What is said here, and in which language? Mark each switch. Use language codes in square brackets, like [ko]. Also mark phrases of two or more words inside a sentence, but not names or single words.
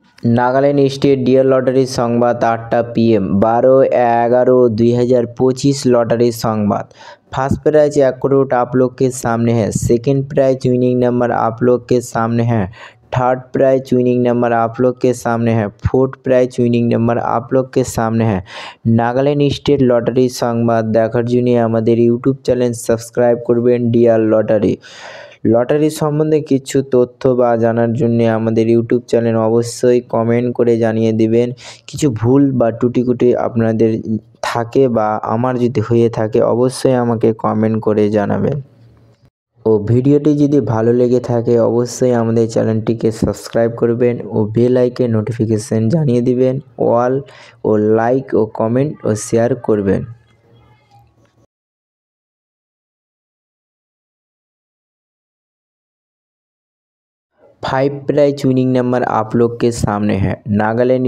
[hi] नागालैंड स्टेट डियर लॉटरी संबाद 8टा PM 12/11/2025 लॉटरी संबाद। फर्स्ट प्राइज 1 करोड़ आप लोग के सामने है। सेकंड प्राइज विनिंग नंबर आप लोग के सामने है। थर्ड प्राइज विनिंग नंबर आप लोग के सामने है। फोर्थ प्राइज विनिंग नंबर आप लोग के सामने है। [bn] নাগাল্যান্ড স্টেট লটারি সংবাদ দেখার জন্য আমাদের ইউটিউব চ্যানেল সাবস্ক্রাইব করবেন ডিয়ার লটারি। লটারি সম্বন্ধে কিছু তথ্য বা জানার জন্য আমাদের ইউটিউব চ্যানেল অবশ্যই কমেন্ট করে জানিয়ে দিবেন। কিছু ভুল বা টুটিকুটি আপনাদের থাকে বা আমার যদি হয়ে থাকে অবশ্যই আমাকে কমেন্ট করে জানাবেন। ও ভিডিওটি যদি ভালো লেগে থাকে অবশ্যই আমাদের চ্যানেলটিকে সাবস্ক্রাইব করবেন ও [en] bell icon notification [bn] জানিয়ে দিবেন। অল ও লাইক ও কমেন্ট ও শেয়ার করবেন। [hi] 5 प्राइज विनिंग नंबर आप लोग के सामने है।